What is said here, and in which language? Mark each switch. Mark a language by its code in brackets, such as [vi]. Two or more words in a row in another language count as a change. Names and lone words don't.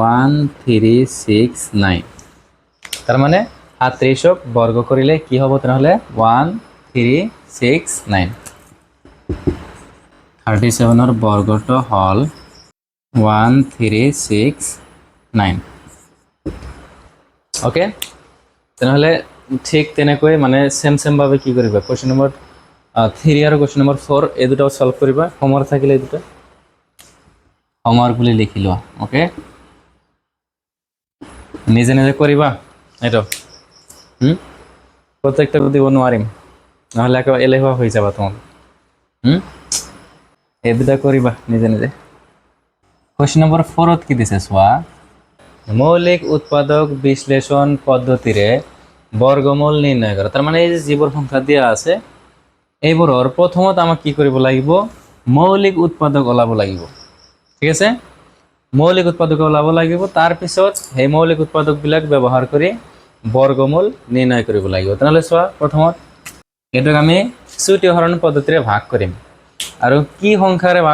[as] 1369 তার মানে 38 বর্গ করিলে কি হবে তাহলে 1369 37 এর বর্গটো হল 1369 ওকে তাহলে ঠিক তেনেকৈ মানে সেম ভাবে কি কৰিবা [en] question number [as] 3 আৰু [en] question number [as] 4 এই দুটো সলভ কৰিবা হোমৱৰ্ক থাকিলে এই দুটো হোমৱৰ্ক বুলি লিখি লোৱা ওকে নিজে নিজে কৰিবা এটো প্রত্যেকটা দিব নোৱাৰিম নহলে একে এলেহুৱা হৈ যাবা তোমাক এই দুটা কৰিবা নিজে নিজে [en] question number [as] 4 কি দিছে চোৱা মৌলিক উৎপাদক বিশ্লেষণ পদ্ধতিৰে বর্গমূল নির্ণয় করা তার মানে এই যে যিবোৰ সংখ্যা দিয়া আছে এইবোৰৰ প্ৰথমত আমাক কি কৰিব লাগিব মৌলিক উৎপাদক ওলাব লাগিব ঠিক আছে মৌলিক উৎপাদক ওলাব লাগিব তাৰ পিছত এই মৌলিক উৎপাদক বিলাক ব্যৱহাৰ কৰি বর্গমূল নিৰ্ণয় কৰিব লাগিব তাহলে চোৱা প্ৰথমত এটাক আমি চুটি হৰণ পদ্ধতিৰে ভাগ কৰিম আৰু কি সংখ্যাৰে ভাগ